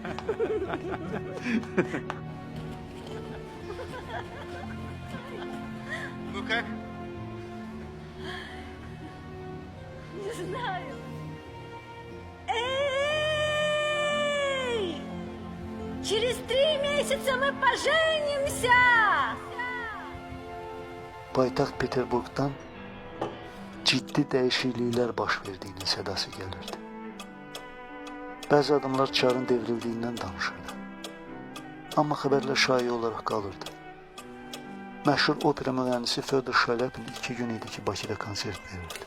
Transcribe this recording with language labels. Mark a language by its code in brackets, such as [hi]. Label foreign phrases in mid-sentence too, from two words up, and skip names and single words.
[ru] Ну как? Не знаю. Эй! Через 3 месяца мы поженимся! [az] Paytaxt Peterburqdan ciddi dəyişikliklər baş verdiyinin sədası gəlirdi. Bəzi adamlar çarın devrildiyindən danışırdı. Amma xəbərlər şayiə olaraq qalırdı. Məşhur opera müğənnisi Fyodor Şalyapin 2 gün idi ki, Bakıda konsert verirdi.